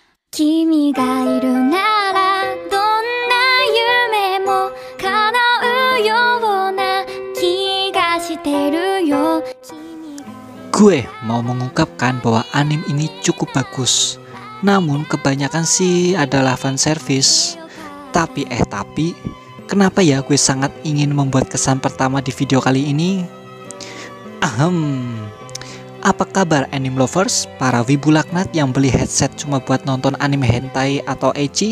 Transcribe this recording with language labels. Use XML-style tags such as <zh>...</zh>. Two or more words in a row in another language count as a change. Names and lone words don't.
<ja>君がいるならどんな夢も叶うような気がしてるよ。</ja> <id>Gue mau mengungkapkan bahwa anime ini cukup bagus. Namun kebanyakan sih adalah</id> <en>fan service.</en> <id>Tapi kenapa ya gue sangat ingin membuat kesan pertama di video kali ini? Apa kabar</id> <en>anime lovers,</en> <id>para wibu laknat yang beli headset cuma buat nonton anime hentai atau ecchi?</id>